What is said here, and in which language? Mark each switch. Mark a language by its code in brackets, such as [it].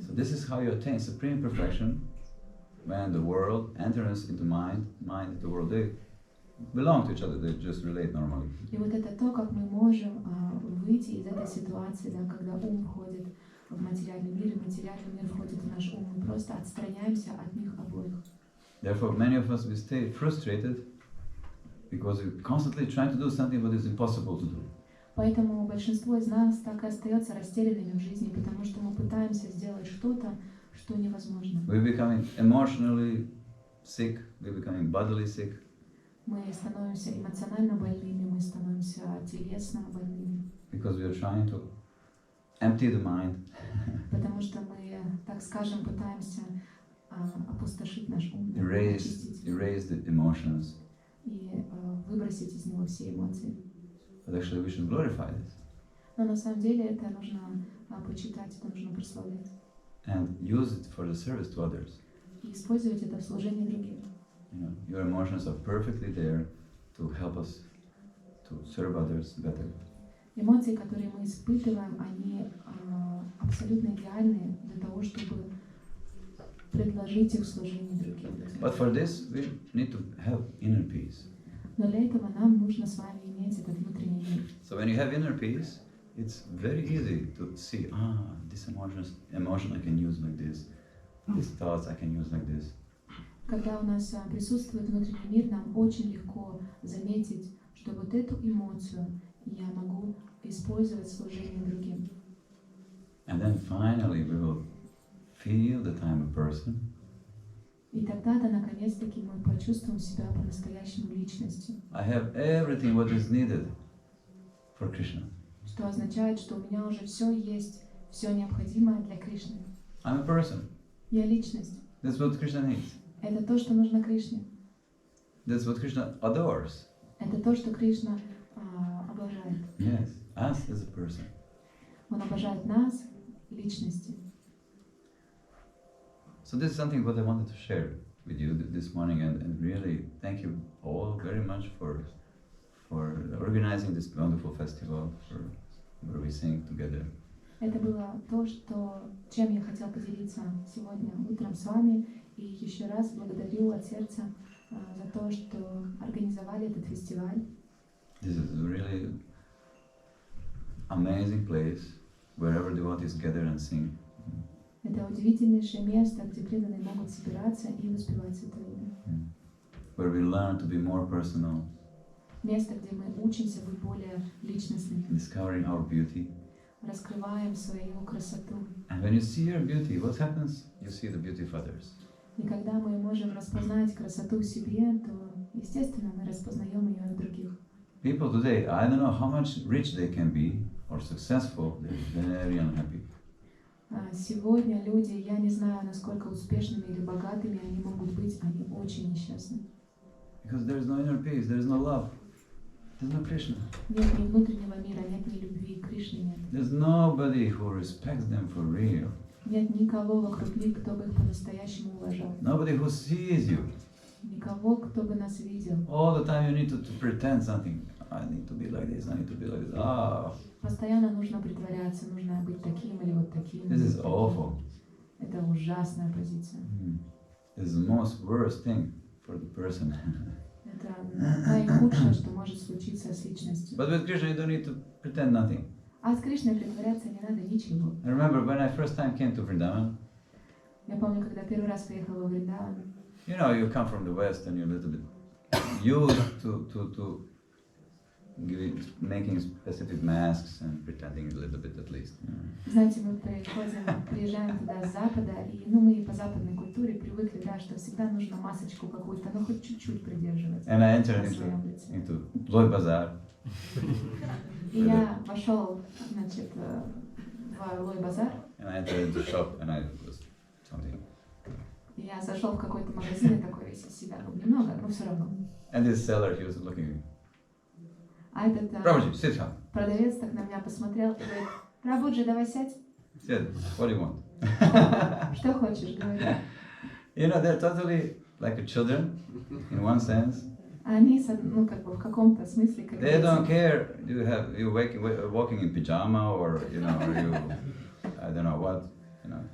[en] So this is how you attain supreme perfection when the world enters into mind into the world. They belong to each other, they just relate normally. [ru] И вот это то, как мы можем выйти из этой ситуации, да, когда ум входит в материальный мир, и материальный мир входит в наш ум. Мы просто отстраняемся от них обоих. [en] Therefore, many of us, we stay frustrated because we're constantly trying to do something what is impossible to do. [ru] Поэтому большинство из нас так и остается растерянными в жизни, потому что мы пытаемся сделать что-то, что невозможно. [en] We're becoming emotionally sick, we're becoming bodily sick. [ru] Мы становимся эмоционально больными, мы становимся телесно больными. [en] Because we are trying to empty the mind [ru] Потому что мы, так скажем, пытаемся опустошить наш ум, [en] erase [ru] очистить [en] the emotions, [ru] и выбросить из него все эмоции. [en] but actually we should glorify this [ru] Но на самом деле это нужно почитать, это нужно прославлять. [en] and use it for the service to others. [ru] И использовать это в служении другим. [en] You know, your emotions are perfectly there to help us to serve others better. [ru] Эмоции, которые мы испытываем, они абсолютно идеальны для того, чтобы предложить их в служении другим. [en] But for this, we need to have inner peace. [ru] Но для этого нам нужно с вами иметь этот внутренний мир. [en] So when you have inner peace, it's very easy to see, this emotion I can use like this, these thoughts I can use like this. [ru] Когда у нас присутствует внутренний мир, нам очень легко заметить, что вот эту эмоцию я могу использовать в служении другим. [en] And then finally we will feel that I'm a person, [ru] И тогда-то, наконец-таки, мы почувствуем себя по-настоящему личностью. [en] I have everything what is needed for Krishna. [ru] Что означает, что у меня уже все есть, все необходимое для Кришны. [en] I'm a person. [ru] Я личность. [en] That's what Krishna needs. [ru] Это то, что нужно Кришне. [en] That's what Krishna adores. [ru] Это то, что Кришна обожает. [en] Yes, us as a person. [ru] Он обожает нас, личности. [en] So this is something what I wanted to share with you this morning, and really thank you all very much for organizing this wonderful festival where we sing together. [ru] Это было то, чем я хотела поделиться сегодня утром с вами. И еще раз благодарю от сердца за то, что организовали этот фестиваль. [en] This is a really amazing place where every devotees gather and sing. [ru] Это удивительнейшее место, где преданные могут собираться и воспевать Святое Имя. [en] Where we learn to be more personal, [ru] Место, где мы учимся быть более личностными, [en] discovering our beauty. [ru] раскрываем свою красоту. [en] And when you see your beauty, what happens? You see the beauty of others. [ru] И когда мы можем распознать красоту в себе, то, естественно, мы распознаем ее в других. [en] People today, I don't know how much rich they can be or successful, they're very unhappy. [ru] Сегодня люди, я не знаю, насколько успешными или богатыми они могут быть, они очень несчастны. [en] Because there's no inner peace, there's no love, there's no Krishna. [ru] Нет ни внутреннего мира, нет ни любви, Кришны нет. [en] There's nobody who respects them for real. [ru] Нет никого вокруг них, кто бы их по-настоящему уважал. [en] Nobody who sees you. [ru] Никого, кто бы нас видел. [en] All the time you need to pretend something. I need to be like this, I need to be like this. [ru] Постоянно нужно притворяться, нужно быть таким или вот таким. [en] This is awful. [ru] Это ужасная позиция. [en] This is the most worst thing for the person. [ru] Это наихудшее, что может случиться с личностью. [en] But with Krishna you don't need to pretend nothing. [ru] А с Кришной притворяться не надо ничего. [en] I remember when I first time came to Vrindavan, [ru] Я помню, когда первый раз приехала во Вриндаван, [en] you know, you come from the West and you're a little bit used to making specific masks and pretending a little bit at least. [ru] знаете, мы приезжаем туда с Запада, и мы по западной культуре привыкли, да, что всегда нужно масочку какую-то, но хоть чуть-чуть придерживаться. [en] And I entered [ru] на своем лице. [en] into Loi Bazaar. [ru] И я вошел, значит, в Лой базар, [en] And I entered into the shop and I was something. [ru] и я зашел в какой-то магазин и такой весь из себя, немного, но все равно. [en] And this seller, he was looking at me. [ru] А этот [en] Prabhuji, sit down. [ru] продавец так на меня посмотрел и говорит: Прабhuджи, давай сядь. [en] Said, what do you want? [ru] Что хочешь, говори. [en] You know, they're totally like children, in one sense. [ru] Они, как бы в каком-то смысле, как [en] They don't [ru] дети. [en] care. You walking in pajama or you know, or you, I don't know what, you know.